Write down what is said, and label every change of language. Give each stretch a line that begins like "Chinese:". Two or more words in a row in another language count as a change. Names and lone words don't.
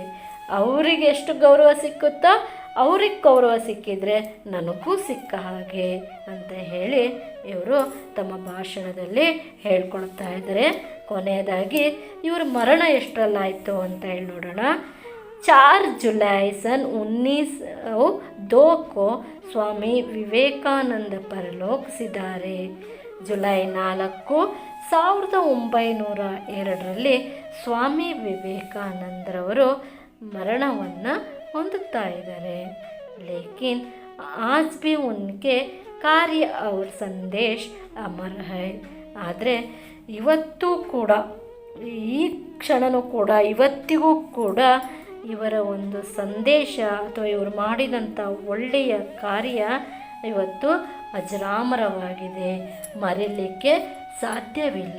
Kannada: ಅವರಿಗೆ ಎಷ್ಟು ಗೌರವ ಸಿಕ್ಕುತ್ತೋ ಅವ್ರಿಗೆ ಗೌರವ ಸಿಕ್ಕಿದರೆ ನನಗೂ ಸಿಕ್ಕ ಹಾಗೆ ಅಂತ ಹೇಳಿ ಇವರು ತಮ್ಮ ಭಾಷಣದಲ್ಲಿ ಹೇಳ್ಕೊಳ್ತಾ ಇದ್ದಾರೆ. ಕೊನೆಯದಾಗಿ ಇವ್ರ ಮರಣ ಎಷ್ಟರಲ್ಲಾಯಿತು ಅಂತ ಹೇಳಿ ನೋಡೋಣ.
Hindi: 4 जुलाई सन 1902 को स्वामी विवेकानंद परलोक सिधारे. जुलाई 4,
Kannada: 1902ರಲ್ಲಿ ಸ್ವಾಮಿ ವಿವೇಕಾನಂದರವರು ಮರಣವನ್ನು ಹೊಂದುತ್ತಾ ಇದ್ದಾರೆ.
Hindi: लेकिन आज भी उनके कार्य ಅವ್ರ संदेश अमर है.
Kannada: ಆದರೆ ಇವತ್ತೂ ಕೂಡ, ಈ ಕ್ಷಣನೂ ಕೂಡ, ಇವತ್ತಿಗೂ ಕೂಡ ಇವರ ಒಂದು ಸಂದೇಶ ಅಥವಾ ಇವರು ಮಾಡಿದಂಥ ಒಳ್ಳೆಯ ಕಾರ್ಯ ಇವತ್ತು ಅಜರಾಮರವಾಗಿದೆ, ಮರೆಯಲಿಕ್ಕೆ ಸಾಧ್ಯವಿಲ್ಲ.